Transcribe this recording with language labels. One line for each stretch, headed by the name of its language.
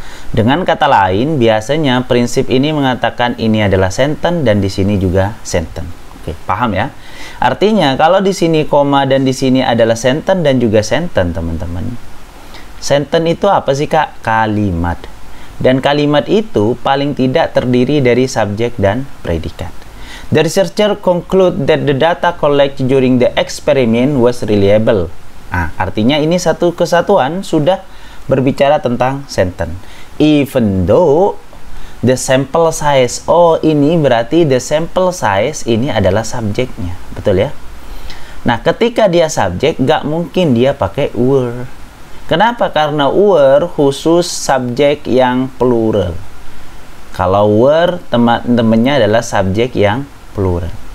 Indonesian: Dengan kata lain, biasanya prinsip ini mengatakan ini adalah sentence dan di sini juga sentence. Oke, paham ya? Artinya kalau di sini koma dan di sini adalah sentence dan juga sentence, teman-teman. Sentence itu apa sih, Kak? Kalimat. Dan kalimat itu paling tidak terdiri dari subjek dan predikat.
English: The researcher conclude that the data collected during the experiment was reliable.
Indonesian: Artinya ini satu kesatuan sudah berbicara tentang sentence.
English: Even though the sample size.
Indonesian: Oh, ini berarti
English: the sample size
Indonesian: ini adalah subjeknya. Betul ya? Nah, ketika dia subjek, gak mungkin dia pakai were. Kenapa? Karena were khusus subjek yang plural. Kalau were, teman-temannya adalah subjek yang plural.